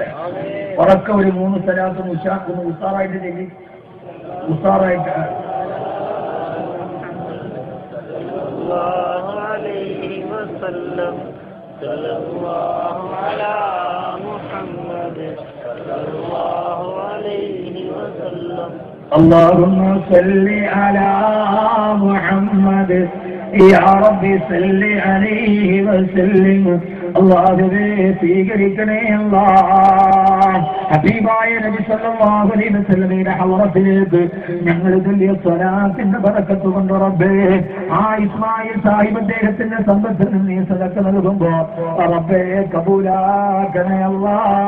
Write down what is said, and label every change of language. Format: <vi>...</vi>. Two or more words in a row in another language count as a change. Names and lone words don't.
<ml>ഉറക്ക ഒരു 3 സലാത്തും ഒന്ന് ഉസാറായിട്ട് ചെയ്തി, ഉസാറായിട്ട്</ml> <ar>صلى الله على محمد صلى الله عليه وسلم. اللهم صل على محمد يا رب صل عليه وسلم.</ar> <ml>അല്ലാഹുവേ സ്വീകരിക്കണേ അല്ലാ. ഹബീബായ നബി</ml> <ar>صلى الله عليه وسلم</ar> <ml>ഹളറത്തിലേക്ക് ഞങ്ങൾ ചൊല്ലിയ സ്വലാത്തിന്റെ ബറക്കത്ത് കൊണ്ട് റബ്ബേ ആ ഇസ്മായിൽ സാഹിബ് അദ്ദേഹത്തിന്റെ സമ്പത്തിന് നീ സദഖ നൽകുമ്പോ റബ്ബേ കബൂലാക്കണേ അല്ലാ.</ml>